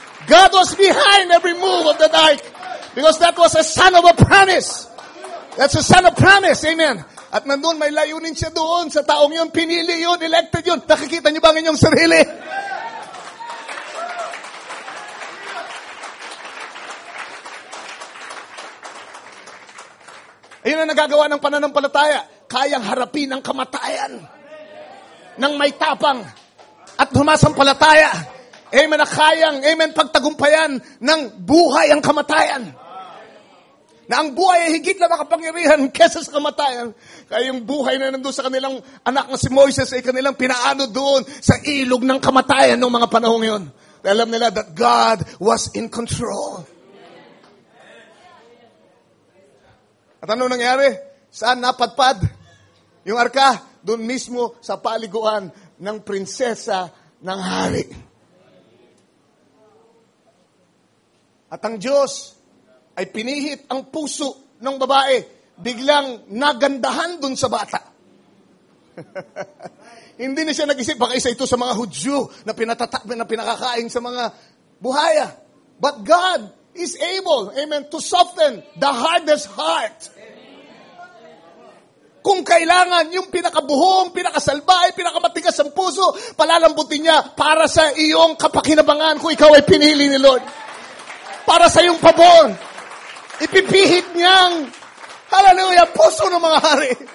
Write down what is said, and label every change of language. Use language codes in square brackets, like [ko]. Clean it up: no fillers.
[en] God was behind every move of the dark because that was a son of a promise. That's a son of promise. Amen. [tl] At nandun may layunin siya doon sa taong yun. Pinili yun, elected yun. Nakikita niyo ba ang inyong sarili? Ayun ang nagagawa ng pananampalataya. Kayang harapin ang kamatayan ng may tapang at humasampalataya. Amen, na kayang, amen, pagtagumpayan ng buhay ang kamatayan. na ang buhay ay higit na makapangyarihan kesa sa kamatayan. Kaya yung buhay na nandun sa kanilang anak na si Moises ay kanilang pinaano doon sa ilog ng kamatayan ng mga panahong yun. Alam nila [en] that God was in control. [tl] At ano nangyari? Saan napadpad? Yung arka, doon mismo sa paliguan ng prinsesa ng hari. At ang Diyos ay pinihit ang puso ng babae. Biglang nagandahan doon sa bata. Hindi na siya nag-isip, baka isa ito sa mga Hudyo na pinakakain sa mga buhaya. [en] But God is able, amen, to soften the hardest heart. [tl] Kung kailangan, yung pinakabuhong, pinakasalbay, pinakamatigas ang puso, palalambutin niya para sa iyong kapakinabangan kung ikaw ay pinili ni Lord. Para sa iyong pabor. Ipipihit niyang, hallelujah, puso ng mga hari.